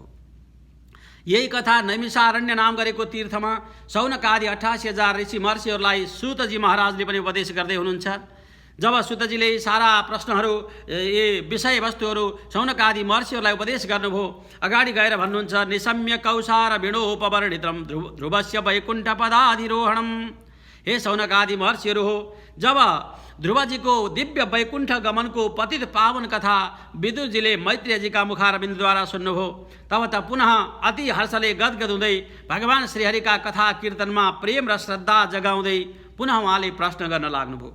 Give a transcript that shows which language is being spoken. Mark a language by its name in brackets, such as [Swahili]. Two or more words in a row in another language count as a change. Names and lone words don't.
[Nepali] यही कथा नैमिषारण्य नाम गरेको तीर्थमा शौनकादि 88,000 ऋषि महर्षिहरूलाई सूतजी महाराजले पनि उपदेश गर्दै हुनुहुन्छ। जब सूतजीले सारा प्रश्नहरू विषयवस्तुहरू शौनकादि महर्षिहरूलाई उपदेश गर्नुभयो, अगाडि गएर भन्नुहुन्छ, [Sanskrit] निशम्य कौसार विणोपवर्णितम ध्रुवस्य वैकुण्ठ पदाधिरोहणम। [Nepali] हे शौनकादि महर्षिहरू हो, जब ध्रुवजीको दिव्य वैकुण्ठ गमनको पतित पावन कथा विदुरजीले मैत्रेयजीका मुखारविन्दद्वारा सुन्नुभयो, तब त पुनः अति हर्षले गदगद हुँदै भगवान श्रीहरिका कथा कीर्तनमा प्रेम र श्रद्धा जगाउँदै पुनः उहाँले प्रश्न गर्न लाग्नुभयो।